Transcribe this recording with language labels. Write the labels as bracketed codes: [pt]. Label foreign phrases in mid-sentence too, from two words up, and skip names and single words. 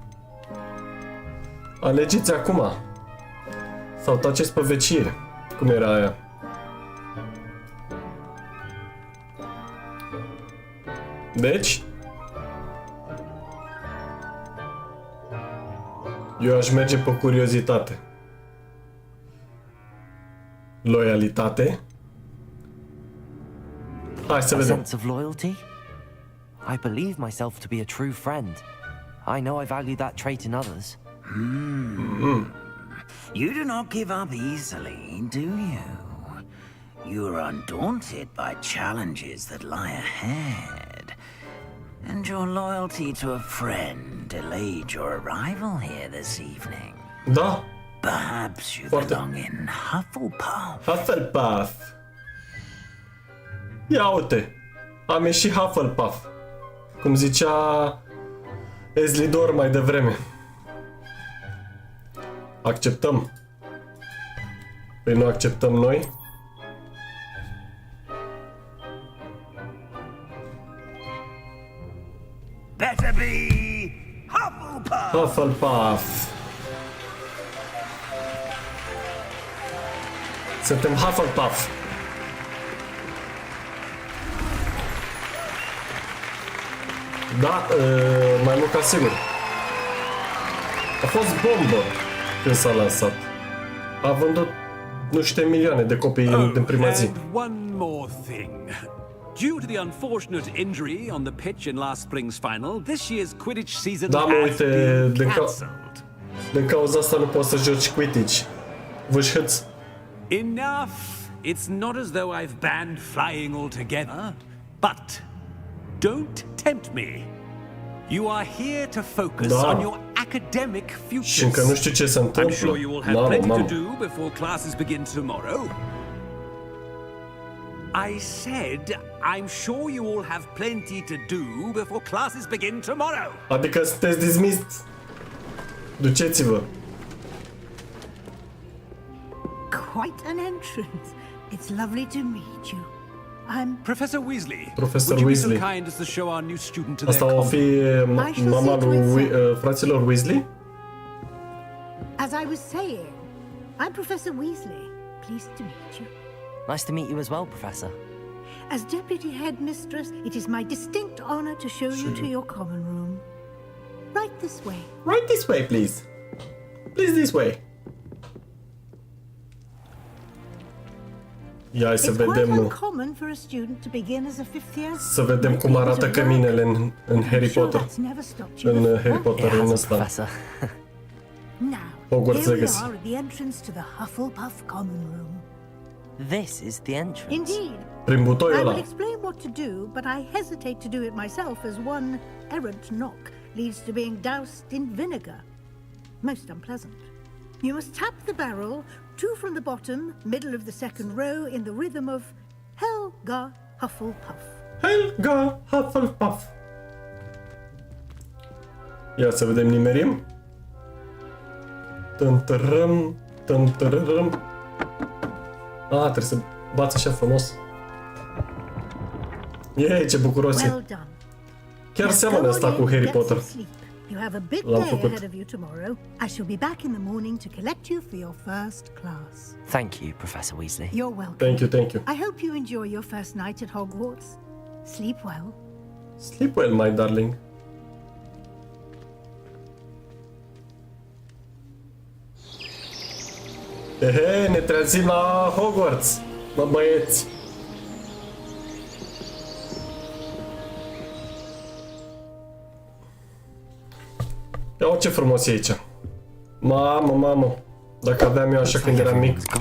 [ro] Alegeți acum. Sau taceți pe vecie. Cum era aia? Deci? Eu aș merge pe curiozitate. Loialitate? Hai să [en] A [ro] vedem. [en] sense of loyalty? I believe myself to be a true friend. I know I value that trait in others. You do not give up easily, do you? You are undaunted by challenges that lie ahead. And your loyalty to a friend delayed your arrival here this evening. [ro] Da? [en] Perhaps you [ro] Foarte. [en] belong in Hufflepuff. Hufflepuff. [ro] Ia uite. Am ieșit Hufflepuff. Cum zicea Ezlidor mai devreme. Acceptăm. Păi nu acceptăm noi? [en] Better be Hufflepuff. Hufflepuff. [ro] Suntem Hufflepuff. Da, mai mult ca sigur. A fost bombă când s-a lansat. A vândut nu știu milioane de copii din prima zi. [en] And one more thing. Due to the unfortunate injury on the pitch in last spring's final, this year's Quidditch season [ro] Da, mă, [en] has [ro] uite, [en] been cancelled. [ro] din cauza asta nu poți să joci Quidditch. Vâșhăți. [en] Enough! It's not as though I've banned flying altogether, but don't tempt me. You are here to focus on your academic futures. [ro] Și încă nu știu ce se [en] I'm [ro] întâmplă. [en] sure you will have plenty to do before classes begin tomorrow. I said, I'm sure you all have plenty to do before classes begin tomorrow. [ro] Adică sunteți dismissed. Duceți-vă. [en] Quite an entrance. It's lovely to meet you. I'm Professor Weasley. Professor Would you Weasley. be so kind as to show our new student to [ro] Asta [en] their [ro] o fi mama lui fraților Weasley? [en] As I was saying, I'm Professor Weasley. Pleased to meet you. Nice to meet you as well, Professor. As Deputy Headmistress, it is my distinct honor to show you to your common room. Right this way. Right this way, please. Please this way. [ro] Ia să [en] It's quite [ro] vedem, [en] uncommon for a student to begin as a fifth year. [ro] să vedem cum arată căminele în Harry Potter. În Harry Potter, în ăsta. [en] Professor. Now, Hogwarts here we Legacy. are at the entrance to the Hufflepuff common room. This is the entrance. Indeed. [ro] Prin butoiul [en] I will [ro] ăla. [en] explain what to do, but I hesitate to do it myself as one errant knock leads to being doused in vinegar. Most unpleasant. You must tap the barrel, 2 from the bottom, middle of the second row, in the rhythm of Helga Hufflepuff. Helga Hufflepuff. [ro] Ia să vedem, nimerim. Tântărâm, tântărâm. Trebuie să bați așa frumos. Ei, ce bucuros e. [en] Well done. [ro] Chiar seamănă asta cu Harry Potter. [en] You have a big day ahead of you tomorrow. I shall be back in the morning to collect you for your first class. Thank you, Professor Weasley. You're welcome. Thank you, thank you. I hope you enjoy your first night at Hogwarts. Sleep well. Sleep well, my darling. Ehe, [ro] ne trezim la Hogwarts, mă băieți. Ia ce frumos e aici. Mamă, mamă. Dacă aveam eu așa când eram mic.